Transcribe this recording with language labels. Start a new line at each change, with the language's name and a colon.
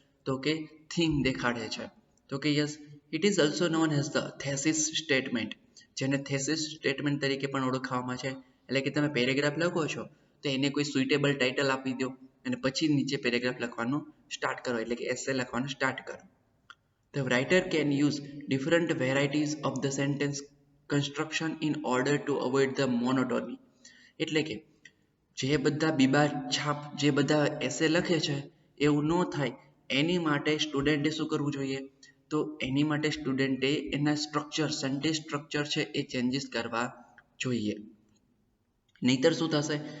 Gujarati: તો કે થીમ દેખાડે છે. તો કે
English: yes, it is also known as the thesis statement,
Gujarati: જેને થેસિસ સ્ટેટમેન્ટ તરીકે પણ ઓળખવામાં છે. એટલે કે તમે પેરેગ્રાફ લખો છો તો એને કોઈ સુઇટેબલ ટાઇટલ આપી દો અને પછી નીચે પેરેગ્રાફ લખવાનું સ્ટાર્ટ કરો, એટલે કે એસે લખવાનું સ્ટાર્ટ કરો.
English: The writer can use different varieties of the sentence construction in order to avoid the monotony.
Gujarati: એટલે કે જે બધા બીબા છાપ જે બધા એસે લખે છે એવું ન થાય એની માટે સ્ટુડન્ટે શું કરવું જોઈએ? તો એની માટે સ્ટુડન્ટે એના સ્ટ્રક્ચર, સેન્ટેન્સ સ્ટ્રક્ચર છે એ ચેન્જીસ કરવા જોઈએ. નહીતર શું થશે?